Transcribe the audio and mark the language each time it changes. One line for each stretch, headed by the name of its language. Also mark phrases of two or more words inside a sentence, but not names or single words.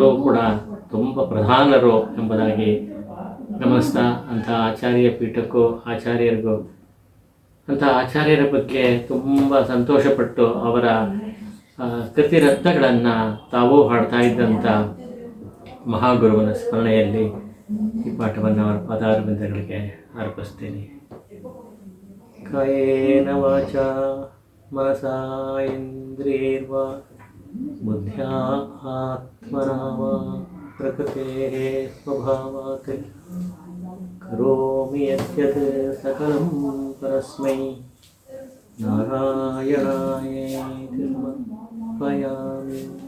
Kannada: ಕೂಡ ತುಂಬ ಪ್ರಧಾನರು ಎಂಬುದಾಗಿ ಗಮನಿಸ್ತಾ, ಅಂಥ ಆಚಾರ್ಯ ಪೀಠಕ್ಕೂ ಆಚಾರ್ಯರಿಗೂ ಅಂಥ ಆಚಾರ್ಯರ ಬಗ್ಗೆ ತುಂಬ ಸಂತೋಷಪಟ್ಟು ಅವರ ಕೃತಿರತ್ನಗಳನ್ನು ತಾವೂ ಹಾಡ್ತಾ ಇದ್ದಂಥ ಮಹಾಗುರುವಿನ ಸ್ಮರಣೆಯಲ್ಲಿ ಈ ಪಾಠವನ್ನು ಅವರ ಪದಾರವಿಂದಗಳಿಗೆ ಅರ್ಪಿಸ್ತೀನಿ.
Sanskrit: ಕಾಯೇನ ವಾಚಾ ಮನಸಾ ಇಂದ್ರಿಯರ್ವಾ ಬುದ್ಧ್ಯಾ ಆತ್ಮನಾ ವಾ प्रकृतेः स्वभावात् करोमि यद्यत् सकलं परस्मै नारायणायेति समर्पयामि।